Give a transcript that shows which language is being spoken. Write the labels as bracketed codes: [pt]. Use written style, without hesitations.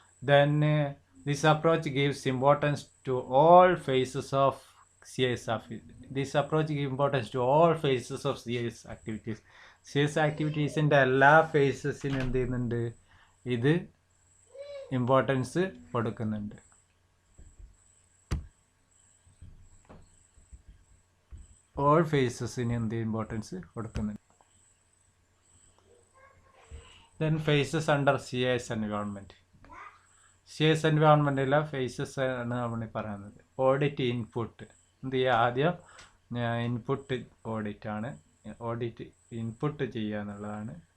[en] Then this approach gives importance to all phases of CS. This approach gives importance to all phases of CS activities. [ml] CS activitiesന്റെ എല്ലാ ഫേസസിനും എന്ത് ചെയ്യുന്നുണ്ട്, ഇത് importance കൊടുക്കുന്നുണ്ട്. All ഫേസസിന് എന്ത് importance കൊടുക്കുന്നുണ്ട്. [en] Then phases under CS environment. [ml] CS എൻവയോൺമെൻറ്റിലെ faces ആണ് നമ്മൾ പറയുന്നത്. ഓഡിറ്റ് ഇൻപുട്ട് എന്ത് ചെയ്യുക, ആദ്യം ഇൻപുട്ട് ഓഡിറ്റാണ്, ഓഡിറ്റ് ഇൻപുട്ട് ചെയ്യുക എന്നുള്ളതാണ്.